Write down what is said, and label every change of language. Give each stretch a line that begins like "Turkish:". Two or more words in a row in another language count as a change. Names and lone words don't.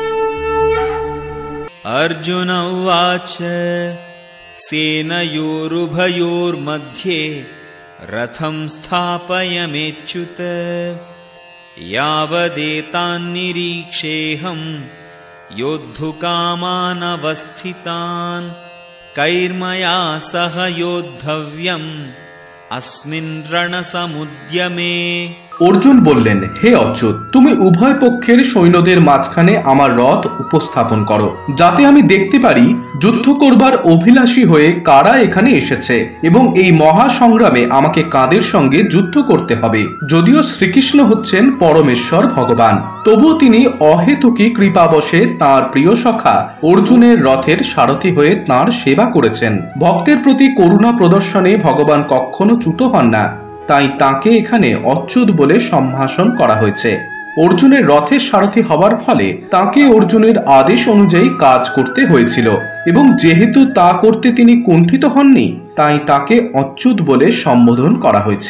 Sanskrit: अर्जुन उवाच सेनयोरुभयोर्मध्ये रथं स्थापयमेच्युत यावदेतान्निरीक्षेऽहं योद्धुकामानवस्थितान् कैर्मया सह योद्धव्यम् अस्मिन् रणसमुद्यमे।
Bangla: অর্জুন বললেন, হে অচ্যুত, তুমি উভয় পক্ষের সৈন্যদের মাঝখানে আমার রথ উপস্থাপন করো, যাতে আমি দেখতে পারি যুদ্ধ করবার অভিলাষী হয়ে কারা এখানে এসেছে এবং এই মহাসংগ্রামে আমাকে কাদের সঙ্গে যুদ্ধ করতে হবে। যদিও শ্রীকৃষ্ণ হচ্ছেন পরমেশ্বর ভগবান, তবুও তিনি অহৈতুকী কৃপাবশে তাঁর প্রিয় সখা অর্জুনের রথের সারথি হয়ে তাঁর সেবা করেছেন। ভক্তের প্রতি করুণা প্রদর্শনে ভগবান কখনো চ্যুত হন না, তাই তাকে এখানে অচ্যুত বলে সম্ভাষণ করা হয়েছে। অর্জুনের রথের সারথি হওয়ার ফলে তাকে অর্জুনের আদেশ অনুযায়ী কাজ করতে হয়েছিল এবং যেহেতু তা করতে তিনি কুণ্ঠিত হননি, তাই তাকে অচ্যুত বলে সম্বোধন করা হয়েছে।